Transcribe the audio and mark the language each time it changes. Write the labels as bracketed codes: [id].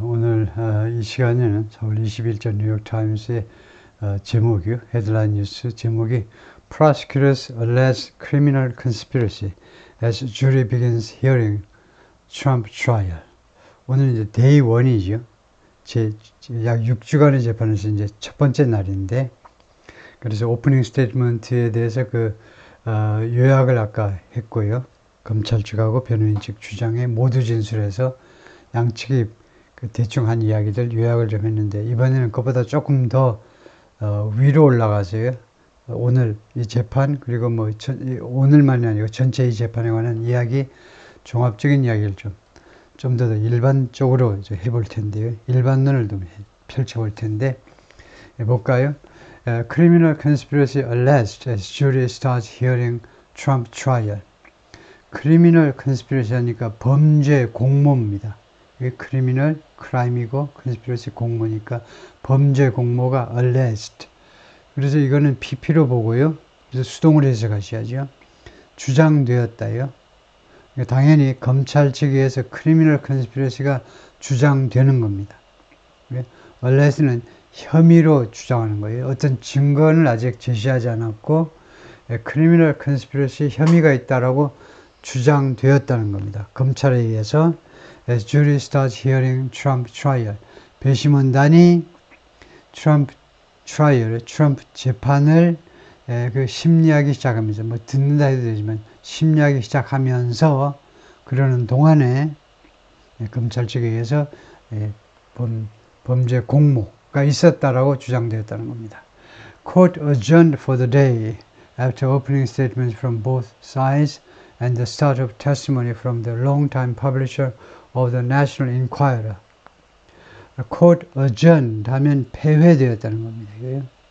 [ko] 오늘 이 시간에는 4월 20일자 뉴욕타임스의 제목이요. 헤드라인 뉴스 제목이 [en] Prosecutors allege criminal conspiracy as jury begins hearing Trump trial. [ko] 오늘 이제 데이 1이죠. 약 6주간의 재판에서 이제 첫 번째 날인데, 그래서 오프닝 스테이트먼트에 대해서 요약을 아까 했고요. 검찰 측하고 변호인 측 주장에 모두 진술해서 양측이 대충 한 이야기들 요약을 좀 했는데, 이번에는 그보다 조금 더 위로 올라가서요. 오늘 이 재판, 그리고 오늘만이 아니고 전체 이 재판에 관한 이야기, 종합적인 이야기를 좀 더 일반적으로 해볼 텐데요. 일반론을 좀 펼쳐볼 텐데, 볼까요? [en] Criminal conspiracy alleged as jury starts hearing Trump trial. [ko] Criminal conspiracy 하니까 범죄 공모입니다. 이게 criminal, crime이고 conspiracy 공모니까 범죄 공모가 alleged. 그래서 이거는 PP로 보고요. 그래서 수동으로 해석하셔야죠. 주장되었다요. 당연히 검찰 측에서 criminal conspiracy가 주장되는 겁니다. alleged는 혐의로 주장하는 거예요. 어떤 증거는 아직 제시하지 않았고 criminal conspiracy 혐의가 있다라고 주장되었다는 겁니다. 검찰에 의해서 [en] as jury starts hearing Trump trial. [ko] 배심원단이 트럼프 트라이얼, 트럼프 재판을 심리하기 시작합니다. 듣는다 해도 되지만 심리하기 시작하면서 그러는 동안에 검찰 측에 의해서 범죄 공모가 있었다라고 주장되었다는 겁니다. [en] Court adjourned for the day after opening statements from both sides and the start of testimony from the longtime publisher of the National Enquirer. [ko] Court adjourned 하면 폐회되었다는 겁니다.